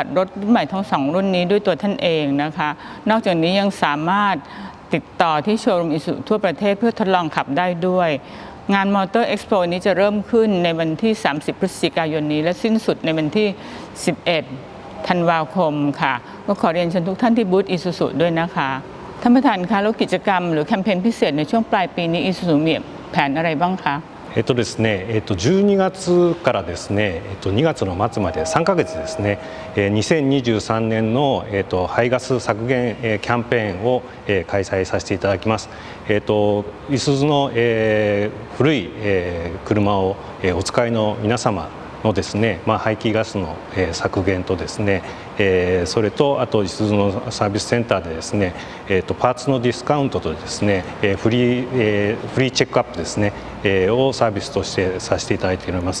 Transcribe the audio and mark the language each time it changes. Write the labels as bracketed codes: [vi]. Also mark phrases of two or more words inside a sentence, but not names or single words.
[th] รถรุ่นใหม่ทั้ง2รุ่นนี้ด้วยตัวท่านเองนะคะนอกจากนี้ยังสามารถติดต่อที่โชว์รูมอิสุทั่วประเทศเพื่อทดลองขับได้ด้วยงานมอเตอร์เอ็กซ์โปนี้จะเริ่มขึ้นในวันที่30 พฤศจิกายนนี้และสิ้นสุดในวันที่ 11 ธันวาคมค่ะก็ขอเรียนเชิญทุกท่านที่บูธอิสุสุด้วยนะคะท่านประธานคะแล้วกิจกรรมหรือแคมเปญพิเศษในช่วงปลายปีนี้อิสุสุมีแผนอะไรบ้างคะ [ja] ですね、12月からですね、2月の末まで3ヶ月ですね、2023年の排ガス削減キャンペーンを開催させていただきます。いすゞの古い車をお使いの皆様のですね、排気ガスの削減とですね、それとあといすゞのサービスセンターでですね、パーツのディスカウントとですね、フリーチェックアップですね、をサービスとしてさせていただいております。